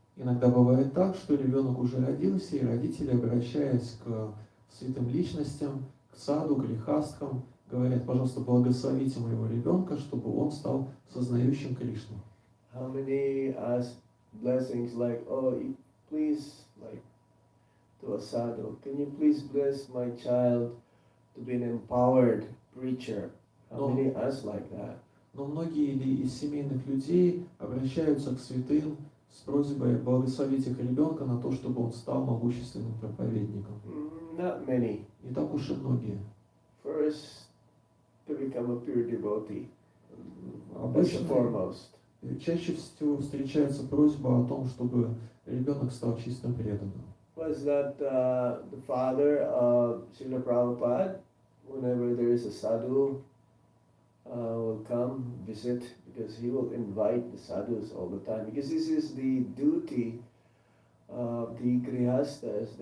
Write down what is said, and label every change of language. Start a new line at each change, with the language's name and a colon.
Russian: Иногда бывает так, что ребенок уже родился, и родители, обращаясь к святым личностям, к к саду, грехастхам, говорят, пожалуйста, благословите моего ребенка, чтобы он стал сознающим Кришну.
English: How many ask blessings like, oh, please, like, to a sadhu, can you please bless my child to be an empowered preacher? How many ask like that?
Russian: Но многие из семейных людей обращаются к святым с просьбой благословить их ребенка на то, чтобы он стал могущественным проповедником.
English: Not many.
Russian: Не так уж и многие.
English: First, to become a pure devotee. That's the
Russian: Обычно
English: foremost.
Russian: чаще всего встречается просьба о том, чтобы ребенок стал чистым преданным.
English: Was that the father of Srila Prabhupada, whenever there is a sadhu, will come visit, because he will invite the sadhus all the time, because this is the duty of the grihastas.